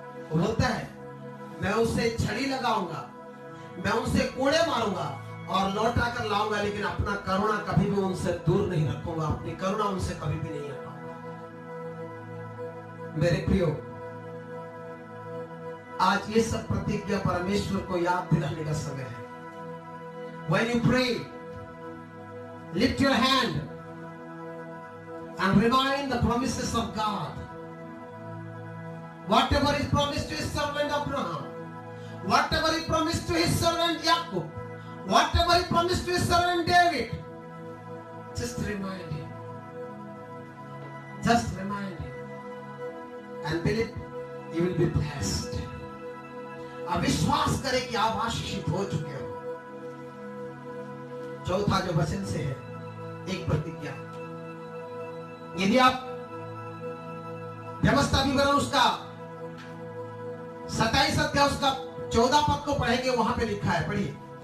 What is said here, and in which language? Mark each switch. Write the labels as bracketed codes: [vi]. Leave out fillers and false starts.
[hi] वो बोलता है मैं उसे छड़ी लगाऊंगा, मैं उनसे कोड़े मारूंगा और लौटा कर लाऊंगा, लेकिन अपना करुणा कभी भी उनसे दूर नहीं रखूंगा, अपनी करुणा उनसे कभी भी नहीं हटाऊंगा। मेरे प्रियो, आज ये सब प्रतिज्ञा परमेश्वर को याद दिलाने का समय है। [en] When you pray, lift your hand and remind the promises of God. Whatever is promised to his servant Abraham, whatever he promised to his servant Jacob, whatever he promised to his servant David, just remind him. Just remind him. And believe you will be blessed. [hi] अब विश्वास करें कि आप आशीषित हो चुके हो। चौथा जो वचन से है, एक प्रतिज्ञा। यदि आप व्यवस्था विवरण उसका 27 अध्याय उसका 14 पद को पढ़ेंगे, वहां पे लिखा है, पढ़िए।